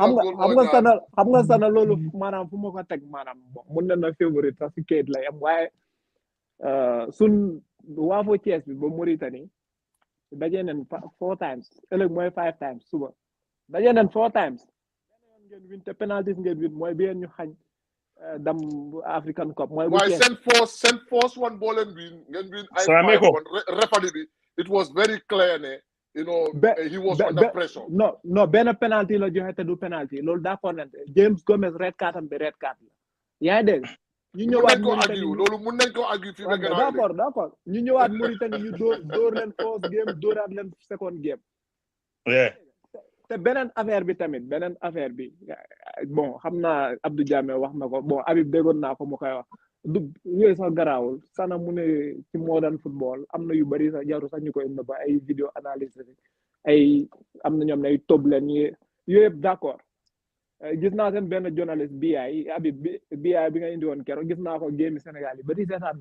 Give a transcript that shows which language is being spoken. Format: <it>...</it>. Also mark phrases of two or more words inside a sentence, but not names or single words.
<wo>xam nga sana loolu maanaam fu ma ko teg maanaam mun na favorite sax si kayit la yam waaye sun waafo Thiès bi ba Mauritanie daje nañ 4 times ëllëg mooy 5 times suba daje nañ 4 times ngeen win te penalty ngeen win mooy bi ñu xañ dam African Cup mooy bu Thiès</wo> <en>send force one ball and win</en> <wo>ngeen win ay 5-1 referee bi</wo> <en>it was very clear ne you know he was under pressure</en> <wo>no benn penalty la joxe te du penalty loolu d'accord nañ James Gomez</wo> <en>red card</en> <wo>am bi</wo> <en>red card</en> <wo>la yaa ngi dégg ñu ñëwaat Mauritanie loolu mun nañ ko agri fi d'accord ñu ñëwaat Mauritanie ñu dóor leen</wo> <en>first game</en> <wo>dóoraat leen</wo> <en>second game</en> <wo>te beneen affaire bi tamit beneen affaire bi bon xam naa Abdou Diame wax na ko bon Habib déggoon naa ko mu koy wax du yooyu sax garaawul sana mu ne ci</wo> <en>modern football</en> <wo>am na yu bari sax jaru sax ñu koy nëbba ay</wo> <fr>vidéo analyse</fr> <wo>ay am na ñoom ne ay tob leen yooyu yëpp d'accord gis naa seen benn journaliste BI Habib BI bi nga indi woon keroog gis naa ko game Sénégal yi bari seetaan na</wo>